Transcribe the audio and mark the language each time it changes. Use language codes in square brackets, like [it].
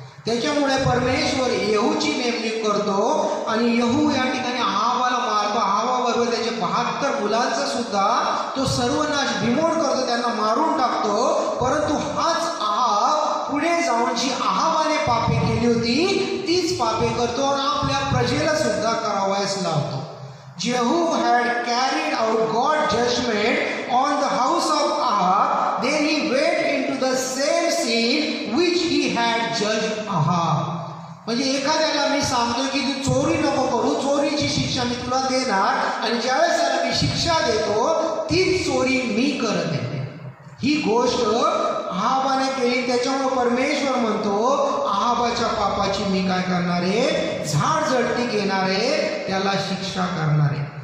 [mr] त्याच्यामुळे परमेश्वर यहूची नेमणूक करतो आणि यहू या ठिकाणी अहाबाला मारतो. अहाबाबरोबर त्याचे 72 मुलांचा सुद्धा तो सर्वनाश बिमोड करतो, त्यांना मारून टाकतो. परंतु हाच अहाब पुढे जाऊन जी अहाबाने पापे केली होती तीच पापे करतो आणि आपल्या प्रजेला सुद्धा करावयास लावतो. [en] Jehu had carried out God's judgment on the house of Ahab. Then he went into the same sin which he had judged Ahab. [mr] म्हणजे एखाद्याला मी सांगतो की तू चोरी नको करू, चोरीची शिक्षा मी तुला देणार, आणि ज्यावेळेस त्याला मी शिक्षा देतो तीच चोरी मी करत येते. ही गोष्ट अहाबाने केली. त्याच्यामुळे परमेश्वर म्हणतो अहाबाच्या पापाची मी काय करणार आहे, झाडझडती घेणार आहे, त्याला शिक्षा करणार आहे.